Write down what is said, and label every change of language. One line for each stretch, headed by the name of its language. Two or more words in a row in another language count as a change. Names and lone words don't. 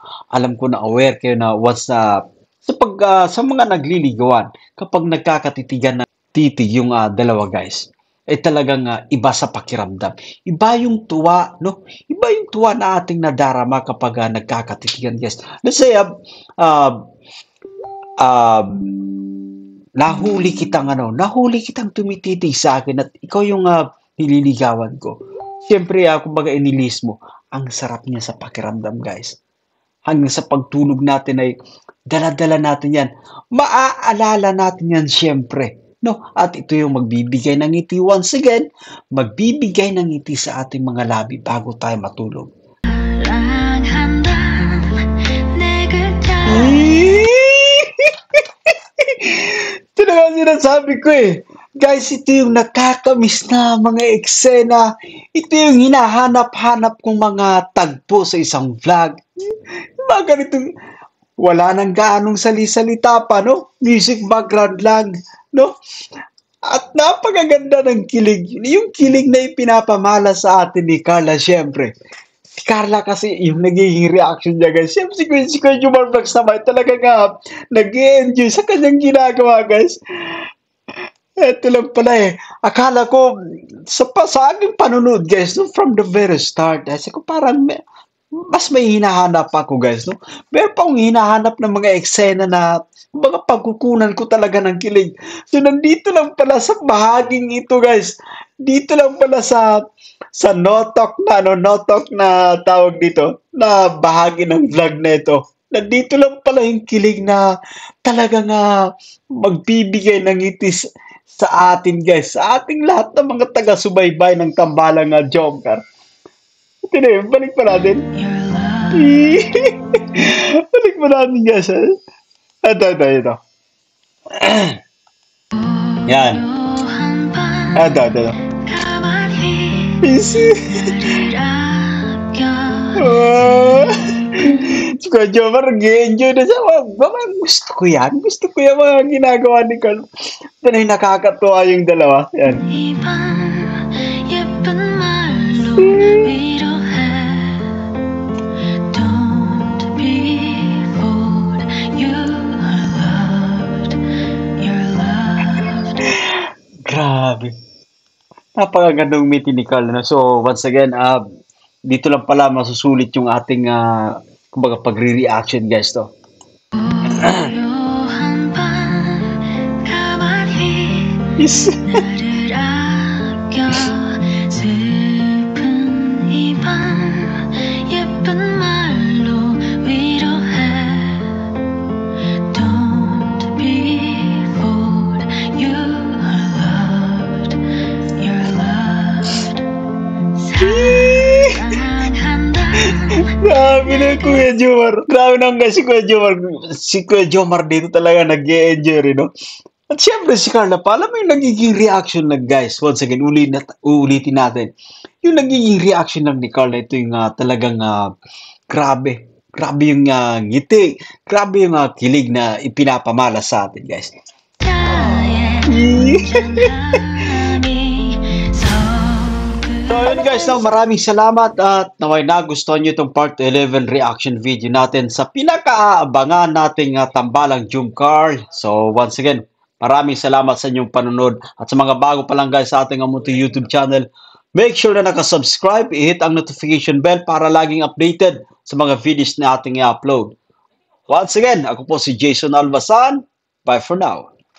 Filipino: Alam ko na aware kayo na once na sa mga nagliligawan, kapag nagkakatitigan ng titig yung dalawa guys, talagang iba sa pakiramdam. Iba yung tuwa, no? Iba yung tuwa na ating nadarama kapag nagkakatitigan guys. Let's say nahuli kitang tumititig sa akin at ikaw yung nililigawan ko. Siyempre, kumbaga inilis mo, ang sarap niya sa pakiramdam, guys. Hanggang sa pagtulog natin ay dala-dala natin yan. Maaalala natin yan, siyempre. No? At ito yung magbibigay ng ngiti.
English: Once again,
Filipino: magbibigay ng ngiti sa ating mga labi bago tayo matulog.
Korean: 사랑한다 내 글자
Filipino: Ito na nga sinasabi ko eh. Guys, ito yung nakakamiss na mga eksena. Ito yung hinahanap-hanap kong mga tagpo sa isang vlog. Mga ganitong wala nang gaanong sali-salita pa, no? Music background lang, no? At napakaganda ng kilig. Yung kilig na ipinapamala sa atin ni Carla, syempre. Si Carla kasi yung nagiging reaction niya, guys. Siyempre si Kuya Jomar Vlogs naman talaga nag-i-enjoy sa kanyang ginagawa, guys. Ito lang pala eh. Akala ko, sa aking panunod, guys,
English: no, from the very start,
Filipino: kasi ko parang mas may hinahanap ako, guys, no? Meron pa akong hinahanap ng mga eksena na mga pagkukunan ko talaga ng kilig. So, nandito lang pala sa bahaging ito, guys. Dito lang pala sa no-talk na tawag dito, na bahagi ng vlog na ito. Nandito lang pala yung kilig na talagang magbibigay ng itis sa atin, guys. Sa ating lahat ng mga taga-subaybay ng Tambalang Jomcar. Ito na yun, balik pa natin.
English: Your love
Filipino: Balik pa natin, guys. Ito. Yan.
Korean: 고요한 밤
Filipino: Ito.
Korean: 가만히
English: Easy.
Korean: 나를 아껴
Filipino: Si Kuya Jomar, nag-enjoy na siya. Mama, gusto ko yan. Gusto ko yung mga ginagawa ni Carl. Ito na yung nakakatuwa yung dalawa. Yan.
Korean: 이 밤 예쁜 말로 위로해
English: Don't be fooled You are loved You're loved
Filipino: Grabe. Napakagandang meeting ni Carl. No? So,
English: once again,
Filipino: dito lang pala masusulit yung ating kumbaga pagre-reaction, guys, to.
Korean: 고요한 밤 가만히
English: Yes.
Korean: 나를 아껴 슬픈 이 밤 예쁜 말로 위로해
English: Don't be fooled You are loved You're loved
Korean: 사랑한다
Filipino: Grabe na Kuya Jomar. Grabe na guys si Kuya Jomar. Si Kuya Jomar dito talaga nag-enjoy rin, no? At syempre si Carla pa, alam mo yung nagiging reaction lang guys.
English: Once again,
Filipino: uulitin natin. Yung nagiging reaction lang ni Carla, ito yung talagang grabe. Grabe yung ngiti. Grabe yung kilig na ipinapamala sa atin guys.
Korean: 나의 사람이
Filipino: So yun guys, no, maraming salamat at naway nagustuhan nyo itong part 11
English: reaction video
Filipino: natin sa pinakaabangan nating tambalang Jum Carl. So
English: once again,
Filipino: maraming salamat sa inyong panunod at sa mga bago pa lang guys sa ating Amunti YouTube channel,
English: make sure
Filipino: na nakasubscribe, i-hit ang
English: notification bell
Filipino: para laging updated sa mga videos na ating i-upload.
English: Once again,
Filipino: ako po si Jason Albasan.
English: Bye for now.